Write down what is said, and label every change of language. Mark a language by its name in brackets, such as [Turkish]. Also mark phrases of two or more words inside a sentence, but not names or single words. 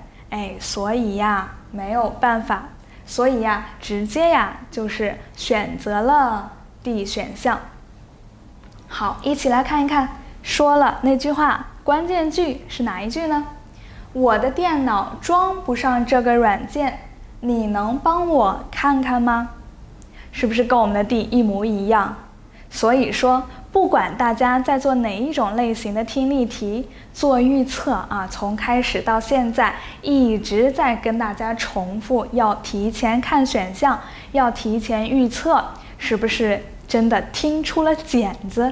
[Chinese] 所以呀，沒有辦法，所以呀，直接呀就是選擇了 D 選項。好，一起來看一看，說了那句話，關鍵句是哪一句呢？我的電腦裝不上這個軟件，你能幫我看看嗎？是不是跟我們的 D 一模一樣？所以說，不管大家在做哪一種類型的聽力題，做預測啊，從開始到現在一直在跟大家重複，要提前看選項，要提前預測，是不是真的聽出了繭子？